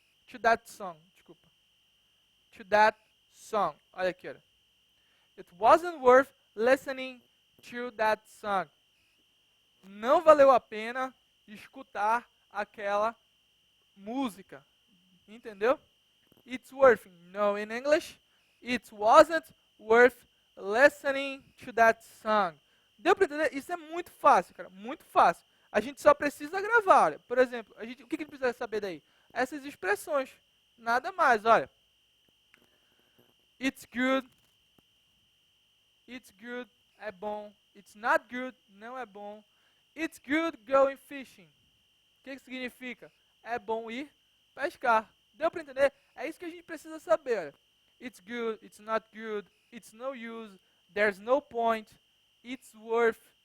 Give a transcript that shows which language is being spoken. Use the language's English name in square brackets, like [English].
[English] To that song, [Portuguese] desculpa. [English] To that song. [Portuguese] Olha aqui, olha. [English] It wasn't worth listening to that song. [Portuguese] Não valeu a pena escutar aquela música. Entendeu? [English] It's worth knowing English. It wasn't worth listening to that song. [Portuguese] Deu para entender? Isso é muito fácil, cara. Muito fácil. A gente só precisa gravar. Olha. Por exemplo, o que a gente precisa saber daí? Essas expressões. Nada mais, olha. [English] It's good. It's good. [Portuguese] É bom. [English] It's not good. [Portuguese] Não é bom. [English] It's good going fishing. O que significa? [Portuguese] É bom ir pescar. Deu para entender? É isso que a gente precisa saber. Olha. [English] It's good, it's not good, it's no use, there's no point, it's worth.